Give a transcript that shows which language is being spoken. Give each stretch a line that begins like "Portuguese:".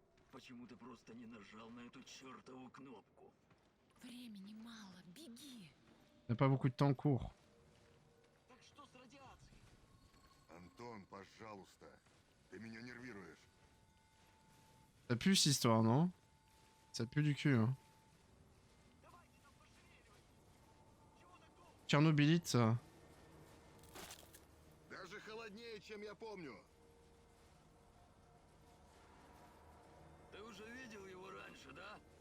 Russian: Почему ты просто не нажал на эту чертову кнопку? Времени мало, беги!
French: On n'a pas beaucoup de temps court.
Russian: Так что с радиацией? Антон, пожалуйста. Ты меня нервируешь.
French: Ça pue cette histoire, non? Ça pue du cul, hein.
Russian: Давайте там пошевеливайтесь. Чего так долго?
French: Tchernobylite, ça.
Russian: Даже холоднее, чем я помню. Ты уже видел его раньше, да?